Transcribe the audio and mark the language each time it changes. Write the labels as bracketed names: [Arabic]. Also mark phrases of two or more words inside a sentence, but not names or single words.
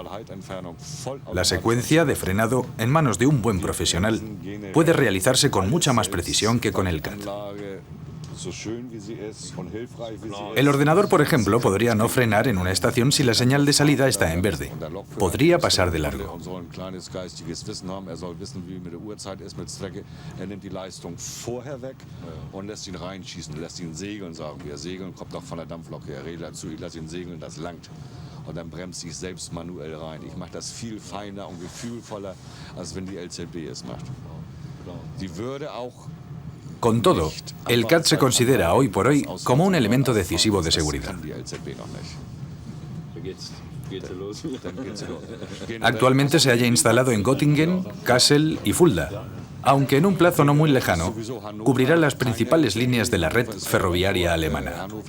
[Spanish] La secuencia de frenado en manos de un buen profesional puede realizarse con mucha más precisión que con el CAD. El ordenador, por ejemplo, podría no frenar en una estación si la señal de salida está en verde. Podría pasar de largo. [German] Und dann bremse ich selbst manuell rein. Ich mache das viel feiner und gefühlvoller, als wenn die LZB es macht. Die würde auch [Spanish] Con todo, el CAD se considera hoy por hoy como un elemento decisivo de seguridad. Actualmente se halla instalado en Göttingen, Kassel y Fulda, aunque en un plazo no muy lejano cubrirá las principales líneas de la red ferroviaria alemana.